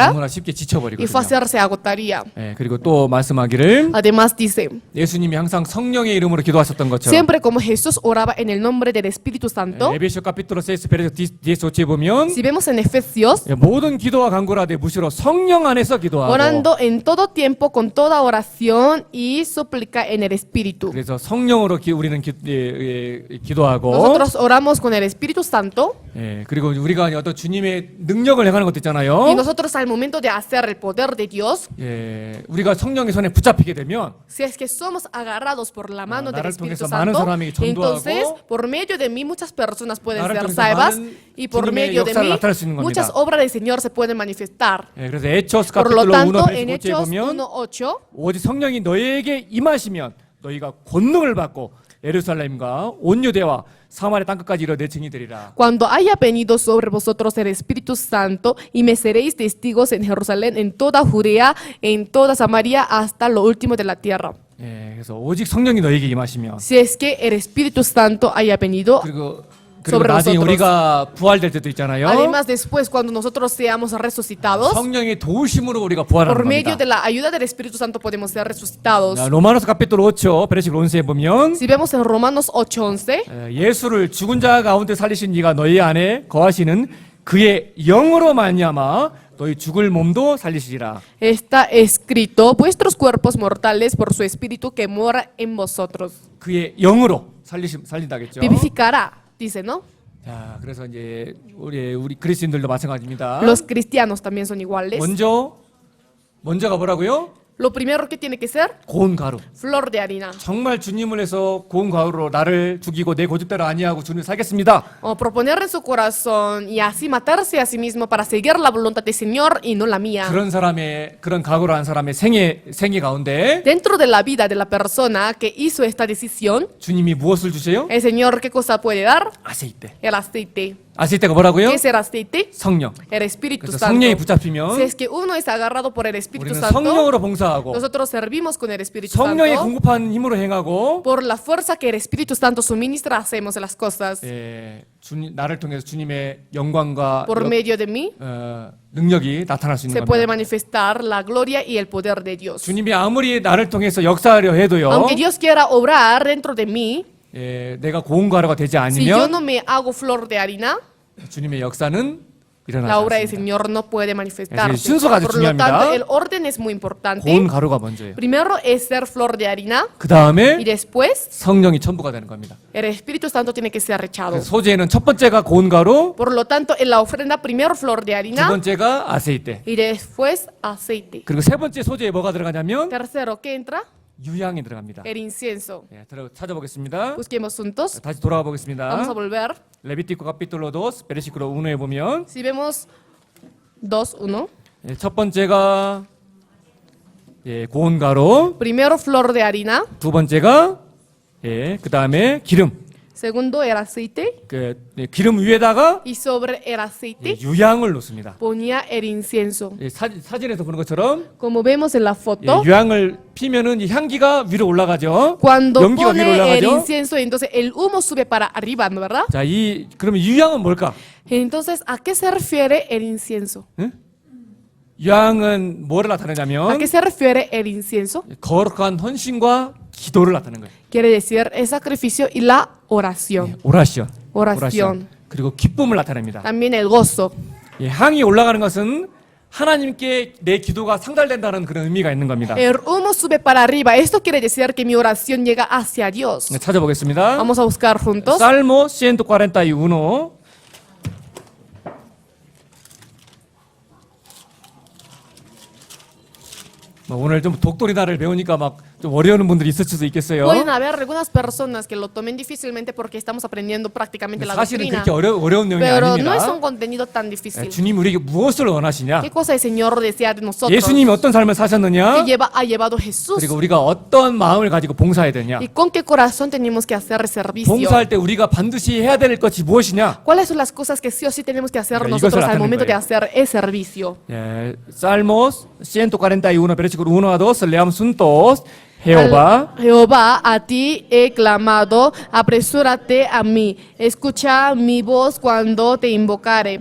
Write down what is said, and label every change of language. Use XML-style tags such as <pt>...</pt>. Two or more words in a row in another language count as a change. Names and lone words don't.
<ko>너무나 쉽게</ko> <es>Y</es> <ko>지쳐버리거든요.</ko> <es>fácil se agotaría.</es> <ko>그리고 또 말씀하기를</ko> <es>Además dice,</es> <ko>예수님이 항상 성령의 이름으로 기도하셨던 것처럼</ko> <es>siempre como Jesús oraba en el nombre del Espíritu Santo.</es> <ko>에베소</ko> <es>capítulo 6 versículo</es> <ko>18에 보면</ko> <es>Si vemos en Efesios,</es> <ko>모든 기도와 간구를 하되 무시로 성령 안에서 기도하고</ko> <es>orando en todo tiempo con con toda oración y súplica en el Espíritu.</es> <ko>그래서 성령으로 우리는 기도하고</ko> <es>Nosotros oramos con el Espíritu Santo</es> <ko>예, 그리고 우리가 어떤 주님의 능력을 행하는 것도</ko> <es>y</es> <ko>있잖아요.</ko> <es>nosotros al momento de hacer el poder de Dios,</es> <ko>예, 우리가 성령의 손에 붙잡히게 되면</ko> <es>si es que somos agarrados por la mano del</es> <ko>나를</ko> <es>Espíritu</es> <ko>통해서 많은</ko> <es>Santo,</es> <ko>사람에게 전도하고</ko> <es>entonces por medio de mí muchas personas pueden</es> <ko>나를</ko> <es>ser</es> <ko>통해서</ko> <es>salvas</es> <ko>많은</ko> <es>y por</es> <ko>주님의</ko> <es>medio de</es> <ko>역사를</ko> <es>mí</es> <ko>나타낼 수 있는</ko> <es>muchas</es> <ko>겁니다.</ko> <es>obras del Señor se pueden manifestar.</es> <ko>예, 그래서 에초스</ko> <es>Por lo</es> <ko>카피틀로 1</ko> <es>tanto, en</es> <ko>5에</ko> <es>Hechos</es> <ko>보면</ko> <es>1:8</es> <ko>오직 성령이 너희에게 임하시면 너희가 권능을 받고 예루살렘과 온 유대와 사마리아 땅끝까지 이르러 내 증이 되리라.</ko> <es>Cuando haya venido sobre vosotros el Espíritu Santo y me seréis testigos en Jerusalén, en toda Judea, en toda Samaria, hasta lo último de la tierra.</es> <ko>예, 그래서 오직 성령이 너희에게 임하시면</ko> <es>Si es que el Espíritu Santo haya venido,</es> <ko>그리고</ko> <es>sobre</es> <ko>나중에</ko> <es>nosotros.</es> <ko>우리가 부활될 때도 있잖아요.</ko> <es>además después cuando nosotros seamos resucitados,</es> <ko>성령의 도우심으로 우리가</ko> <es>por</es> <ko>부활하는</ko> <es>medio</es> <ko>겁니다.</ko> <es>de la ayuda del Espíritu Santo podemos ser resucitados.</es> <ko>자, 로마노스</ko> <es>capítulo 5 versículo</es> <ko>11에 보면</ko> <es>Si vemos en Romanos 8:11,</es> <ko>예수를 죽은 자 가운데 살리신 이가 너희 안에 거하시는 그의 영으로 말미암아 너희 죽을 몸도 살리시리라.</ko> <es>está escrito, vuestros cuerpos mortales por su Espíritu que mora en vosotros.</es> <ko>그의 영으로 살린다겠죠.</ko> <es>Vivificará, dice, ¿no?</es> <ko>자, 그래서 이제 우리 그리스도인들도 마찬가지입니다.</ko> <es>Los cristianos también son iguales.</es> <ko>먼저가 뭐라고요?</ko> <es>Lo primero que tiene que ser,</es> <ko>고운 가루.</ko> <es>flor de harina.</es> <ko>정말 주님을 해서 고운 가루로 나를 죽이고 내 고집대로 아니하고 주님을 살겠습니다.</ko> <es>O proponer en su corazón y así matarse a sí mismo para seguir la voluntad del Señor y no la mía.</es> <ko>그런 각오를 한 사람의 생애 가운데</ko> <es>Dentro de la vida de la persona que hizo esta decisión,</es> <ko>주님이 무엇을 주세요?</ko> <es>el Señor, ¿qué cosa puede dar?</es> <ko>아세이때.</ko> <es>El aceite.</es> <ko>아세이때가 뭐라고요?</ko> <es>¿Qué es el aceite?</es> <ko>성령.</ko> <es>El Espíritu</es> <ko>그래서</ko> <es>Santo.</es> <ko>성령이</ko> <es>Si</es> <ko>붙잡히면</ko> <es>es que uno es agarrado por el Espíritu</es> <ko>우리는</ko> <es>Santo,</es> <ko>성령으로 봉사하고</ko> <es>nosotros servimos con el Espíritu</es> <ko>성령이</ko> <es>Santo.</es> <ko>공급한 힘으로 행하고</ko> <es>Por la fuerza que el Espíritu Santo suministra, hacemos las cosas.</es> <ko>나를 통해서 주님의 영광과</ko> <es>Por medio de mí</es> <ko>능력이 나타날 수 있는</ko> <es>se puede</es> <ko>겁니다.</ko> <es>manifestar la gloria y el poder de Dios.</es> <ko>주님이 아무리 나를 통해서 역사하려 해도요.</ko> <es>Aunque Dios quiera obrar dentro de mí,</es> <ko>내가 고운 가루가 되지</ko> <es>si yo</es> <ko>않으면</ko> <es>no me hago flor de harina,</es> <ko>주님의 역사는 일어나지</ko> <es>la obra del</es> <ko>않습니다.</ko> <es>Señor no puede manifestarse.</es> <ko>순서가 아주</ko> <es>Por lo</es> <ko>중요합니다.</ko> <es>tanto, el orden es muy importante.</es> <ko>고운 가루가 먼저예요.</ko> <es>Primero es ser flor de harina</es> <ko>그 다음에</ko> <es>y después</es> <ko>성령이 첨부가 되는 겁니다.</ko> <es>el Espíritu Santo tiene que ser echado.</es> <ko>그래서 소재는 첫 번째가 고운 가루,</ko> <es>Por lo tanto, en la ofrenda, primero flor de</es> <ko>두</ko> <es>harina</es> <ko>번째가 아세이때.</ko> <es>y después aceite.</es> <ko>그리고 세 번째 소재에 뭐가 들어가냐면</ko> <es>Tercero, ¿qué entra?</es> <ko>유향이 들어갑니다.</ko> <es>El incienso.</es> <ko>찾아보겠습니다.</ko> <es>Busquemos juntos.</es> <ko>다시 돌아가</ko> <es>Vamos a</es> <ko>보겠습니다.</ko> <es>volver.</es> <ko>레비티코 카피톨로 2 베르시클로 1에 보면</ko> <es>Si vemos 2:1.</es> <ko>첫 번째가 고운 가루,</ko> <es>Primero flor de harina.</es> <ko>두 번째가 그 다음에 기름.</ko> <es>Segundo el aceite.</es> <ko>기름 위에다가</ko> <es>Y sobre el aceite</es> <ko>유향을 놓습니다.</ko> <es>ponía el incienso.</es> <ko>사진에서 보는 것처럼</ko> <es>Como vemos en la foto,</es> <ko>유향을 피면은 이 향기가 위로 올라가죠.</ko> <es>cuando</es> <ko>연기가 위로</ko> <es>pone el</es> <ko>올라가죠.</ko> <es>incienso, entonces el humo sube para arriba, ¿no verdad?</es> <ko>자, 그러면 유향은 뭘까?</ko> <es>Entonces, ¿a qué se refiere el incienso?</es> <ko>유향은 뭐를</ko> <es>¿A</es> <ko>나타내냐면</ko> <es>qué se refiere el incienso?</es> <ko>거룩한 헌신과 기도를 나타내는 거예요.</ko> <es>Quiere decir el sacrificio y la oración.</es> <ko>오라시온.</ko> <es>Oración.</es> <ko>그리고 기쁨을 나타냅니다.</ko> <es>También el gozo.</es> <ko>향이 올라가는 것은 하나님께 내 기도가 상달된다는 그런 의미가 있는 겁니다.</ko> <es>El humo sube para arriba. Esto quiere decir que mi oración llega hacia Dios.</es> <ko>찾아보겠습니다.</ko> <es>Vamos a buscar juntos.</es> <ko>살모 141. 오늘 좀 독도리나를 배우니까 막 좀 어려운 분들이 있을 수도 있겠어요.</ko> <es>Pueden haber algunas personas que lo tomen difícilmente porque estamos aprendiendo prácticamente la</es> <ko>사실은</ko> <es>doctrina.</es> <ko>그렇게 어려운 내용이</ko> <es>Pero no es</es> <ko>아닙니다.</ko> <es>un contenido tan difícil.</es> <ko>주님 우리에게 무엇을 원하시냐?</ko> <es>¿Qué cosa el Señor desea de nosotros?</es> <ko>예수님이 어떤 삶을 사셨느냐?</ko> <es>Que ha llevado Jesús.</es> <ko>그리고 우리가 어떤 마음을 가지고 봉사해야 되냐?</ko> <es>¿Y con qué corazón tenemos que hacer el servicio?</es> <ko>봉사할 때 우리가 반드시 해야 될 것이 무엇이냐?</ko> <es>¿Cuáles son las cosas que sí o sí tenemos que hacer Mira, nosotros</es> <ko>이것을</ko> <es>al momento de</es> <ko>나타낸</ko> <es>hacer el servicio? Salmos 141, versículo 1 a 2, leamos juntos. Jehová, Jehová, a ti he clamado, apresúrate a mí, escucha mi voz cuando te invocare.</es>